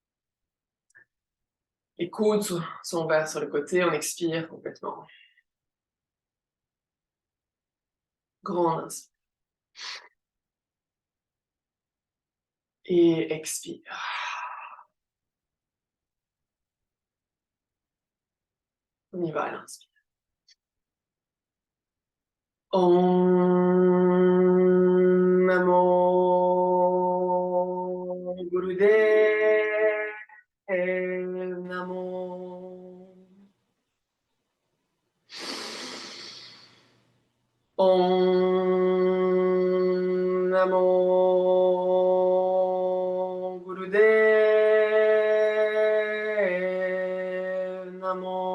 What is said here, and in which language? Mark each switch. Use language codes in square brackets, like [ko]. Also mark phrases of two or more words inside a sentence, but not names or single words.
[fr] Les coudes sont ouverts sur le côté, on expire complètement. Grand inspire. Et expire. On y va à l'inspire. [pa] Om Namo Gurudev Namo. Om Namo Gurudev Namo.